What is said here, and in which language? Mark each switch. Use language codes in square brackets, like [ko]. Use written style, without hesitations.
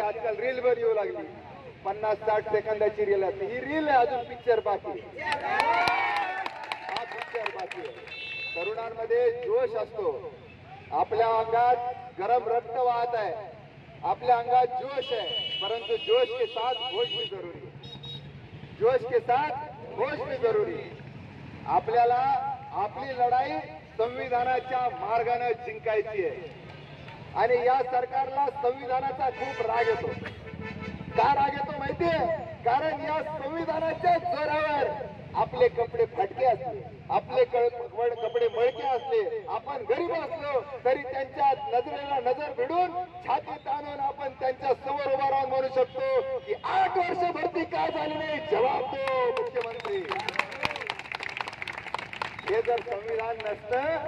[mr] आजकाल रील वर येऊ लागली, 50-60 सेकंदाची रील असते. ही रील आहे, अजून पिक्चर बाकी. हा पिक्चर बाकी आहे. तरुणांमध्ये जोश असतो, आपल्या अंगात गरम रक्त वाहत आहे, आपल्या अंगात जोश आहे, परंतु [hi] जोश के साथ होश भी जरूरी है. जोश के साथ होश भी जरूरी है. [mr] आपल्याला आपली लढाई संविधानाच्या मार्गाने जिंकायची आहे. आणि या सरकारला संविधानाचा खूप राग येतो. का राग येतो माहितीये? कारण या संविधानाच्या जोरावर आपले कपडे फाटके असले, आपले कपडे मळके असले, आपण गरीब असलो तरी त्यांच्या नजरेला नजर भिडून छाती ताणून आपण त्यांच्या समोर उभा राहून म्हणू शकतो की 8 वर्ष भरती का झाली नाही, [hi] जबाब दो मुख्यमंत्री. [mr] हे जर संविधान नसतं